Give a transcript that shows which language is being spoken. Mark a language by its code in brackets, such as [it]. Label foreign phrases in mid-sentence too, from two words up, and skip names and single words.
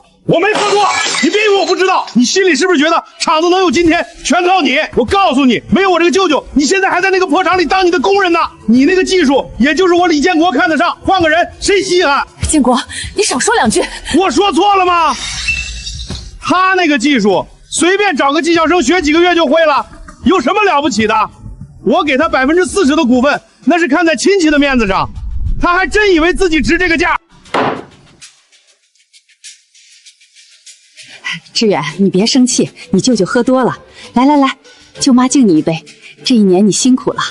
[zh] 我沒喝多，你別以為我不知道。你心裡是不是覺得廠子能有今天全靠你？我告訴你，沒有我這個舅舅，你現在還在那個破廠裡當你的工人呢。你那個技術也就是我李建國看得上，換個人誰稀罕？建國，你少說2句。我說錯了嗎？他那個技術隨便找個技校生學幾個月就會了，有什麼了不起的？我給他40%的股份，那是看在親戚的面子上，他還真以為自己值這個價。志遠，你別生气，你舅舅喝多了。来，舅媽敬你一杯。這1年你辛苦了。